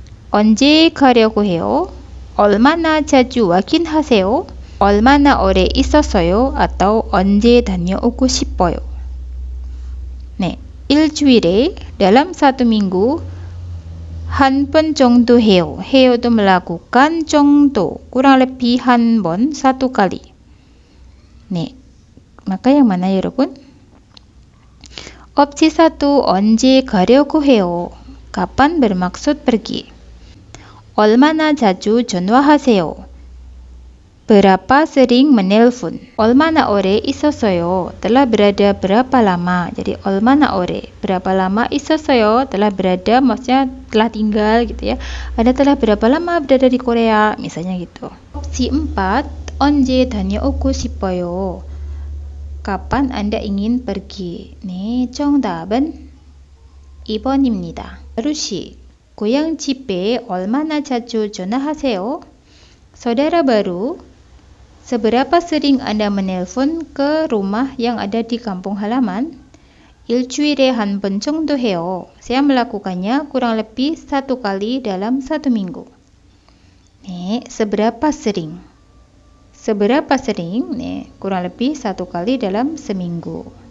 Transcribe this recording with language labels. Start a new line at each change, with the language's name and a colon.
Korean: 언제 가려고 해요? 얼마나 자주 와긴 하세요? 얼마나 오래 있었어요? atau 언제 다녀오고 싶어요? 네, 일주일에
Indonesian: dalam satu minggu
Korean: 한 번 정도 해요.
Indonesian: 해요 itu melakukan, 정도 kurang lebih
Korean: 한 번,
Indonesian: satu kali. 네, maka yang mana 여러분?
Korean: opsi 1 언제 가려고 해요?
Indonesian: kapan bermaksud pergi.
Korean: 얼마나 자주 전화하세요?
Indonesian: berapa sering menelpon.
Korean: 얼마나 오래 있었어요?
Indonesian: telah berada berapa lama. Jadi
Korean: 얼마나 오래,
Indonesian: berapa lama. 있었어요, telah berada, maksudnya telah tinggal gitu ya. Anda telah berapa lama berada di Korea, misalnya gitu.
Korean: opsi 4 언제 다녀오고 싶어요?
Indonesian: kapan Anda ingin pergi.
Korean: 네, 정답은 2번입니다. 바루시 고향 집에 얼마나 자주 전화하세요?
Indonesian: Saudara baru, seberapa sering Anda menelpon ke rumah yang ada di kampung halaman?
Korean: 일주일에 한 번 정도 해요.
Indonesian: Saya melakukannya kurang lebih satu kali dalam satu minggu. 네, seberapa sering? Seberapa sering? 네, kurang lebih satu kali dalam seminggu.